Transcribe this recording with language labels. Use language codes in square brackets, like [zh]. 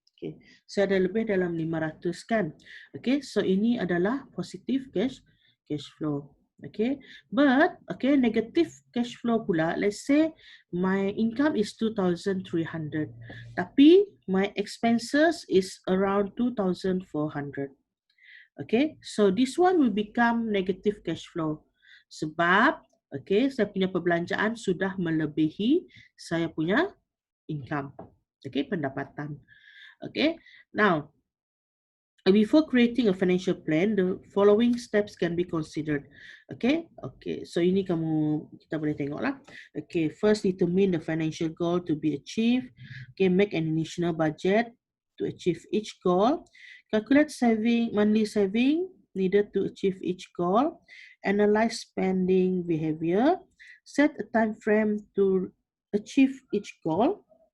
[ms] Okay, saya ada lebih dalam 500 kan. Okay, so ini adalah positive cash flow. [en] Okay, but negative cash flow pula, let's say my income is 2,300, tapi my expenses is around 2,400. Okay, so this one will become negative cash flow [ms] sebab saya punya perbelanjaan sudah melebihi saya punya [en] income. Okay, pendapatan. Okay, now Before creating a financial plan, the following steps can be considered. [ms] Okay, so ini kita boleh tengok lah. [en] Okay, first determine the financial goal to be achieved. Okay, make an initial budget to achieve each goal. Calculate monthly saving needed to achieve each goal. Analyze spending behavior. Set a time frame to achieve each goal.